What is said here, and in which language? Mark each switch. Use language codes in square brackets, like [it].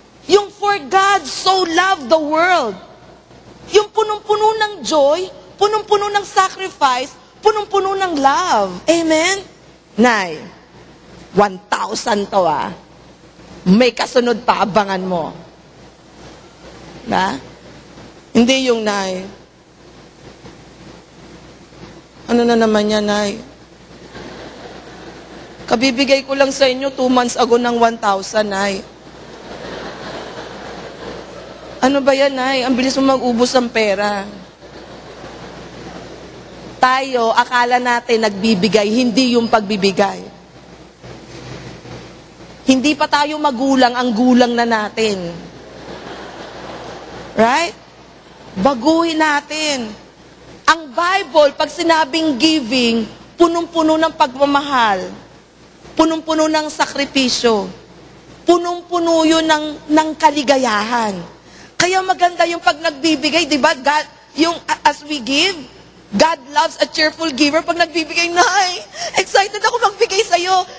[tl] Yung [en] for God so loved the world. [tl] Yung punong-puno ng joy, punong-puno ng sacrifice, punong-puno ng love. Amen? Nay, 1,000 to May kasunod pa, abangan mo. Hindi yung Nay. Ano na naman yan, Nay? Kabibigay ko lang sa inyo 2 months ago ng 1,000, Nay. Ano ba yan, Nay? Ang bilis mo mag-ubos ng pera. Tayo, akala natin nagbibigay, hindi yung pagbibigay. Hindi pa tayo magulang, ang gulang na natin. [en] Right? [tl] Baguhin natin. Ang Bible, pag sinabing giving, punong-puno ng pagmamahal, punong-puno ng sakripisyo, punong-puno yun ng kaligayahan. Kaya maganda yung pag nagbibigay, di ba? [en] God, [tl] yung [en] as we give, God loves a cheerful giver. [tl] Pag nagbibigay, Nay, excited ako magbigay sa'yo.